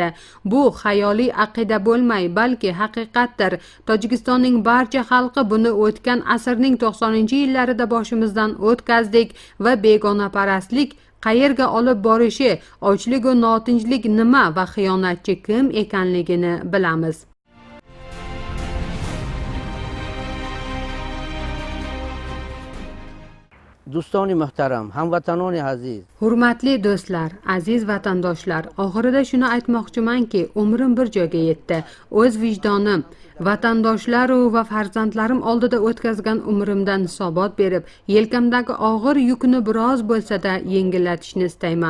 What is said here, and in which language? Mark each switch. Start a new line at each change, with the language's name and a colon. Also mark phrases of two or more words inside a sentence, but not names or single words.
Uzbek: Bu xayoliy aqida bo'lmay, balki haqiqatdir. Tojikistonning barcha xalqi buni o'tgan asrning 90-yillarida boshimizdan o'tkazdik va begonaparastlik qayerga olib borishi, ochlik va notinchlik nima va xiyonatchi kim ekanligini bilamiz.
Persian: دوستان محترم، هموطنان عزیز،
Uzbek: Hurmatli do'stlar, aziz vatandoshlar, oxirida shuni aytmoqchimanki, umrim bir joyga yetdi. O'z vijdonim, vatandoshlar va farzandlarim oldida o'tkazgan umrimdan hisobot berib, yelkamdagi og'ir yukni biroz bo'lsa-da yengillatishni istayman.